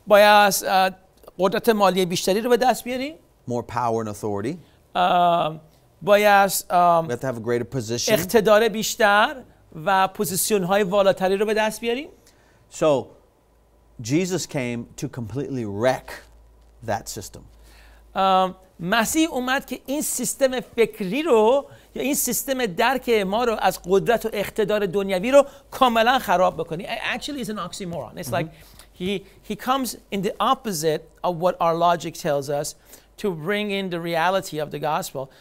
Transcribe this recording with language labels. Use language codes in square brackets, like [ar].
[fa] باید قدرت مالی بیشتری رو به دست بیاریم، [en] more power and authority. [fa] باید [en] We have to have a greater position. [fa] اقتدار بیشتر و پوزیشن های والاتری رو به دست بیاریم. [en] So Jesus came to completely wreck that system. [fa] مسیح اومد که این سیستم فکری رو یا این سیستم درک ما رو از قدرت و اقتدار دنیوی رو کاملا خراب بکنه. [en] Actually it's an oxymoron. It's like he comes in the opposite of what our logic tells us to bring in the reality of the gospel.